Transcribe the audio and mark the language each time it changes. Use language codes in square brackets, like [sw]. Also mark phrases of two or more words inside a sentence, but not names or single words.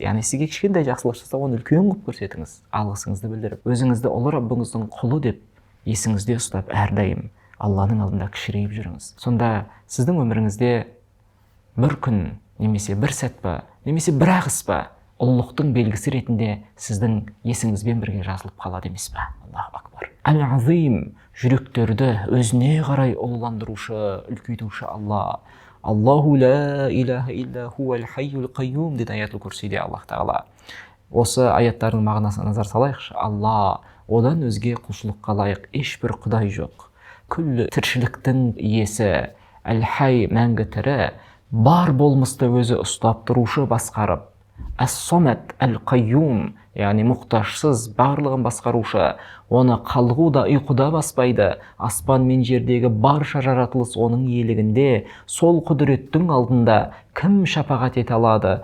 [kk] Яғни сізге кішкентай жақсылық жасаса, оны үлкен қылып көрсетіңіз. Алғысыңызды білдіріп, өзіңізді ұлы Раббыңыздың құлы деп есіңізде ұстап, әрдайым Алланың алдында кішірейіп жүріңіз. Сонда сіздің өміріңізде бір күн, немесе бір сәт па, немесе бір ағыс па, ұлылықтың белгісі ретінде сіздің есіңізбен бірге жазылып қалады емес пе? [ar] الله أكبر. [kk] Әл-Азим, жүректерді өзіне қарай ұлыландырушы, үлкейтуші Алла. [ar] الله لا إله إلا هو الحي القيوم [kk] дейді аятул курсиде Аллах тағала. Осы аяттардың мағынасына назар салайықшы. Алла, одан өзге құлшылыққа лайық ешбір құдай жоқ. Күллі тіршіліктің иесі, әл-хай, мәңгі тірі, бар болмысты өзі ұстап тұрушы, басқарып, әс-самад әл-қайюм, яғни мұқтажсыз, барлығын басқарушы, оны қалғу да ұйқыда баспайды, аспан мен жердегі барша жаратылыс оның иелігінде, сол құдіреттің алдында кім шапағат ете алады?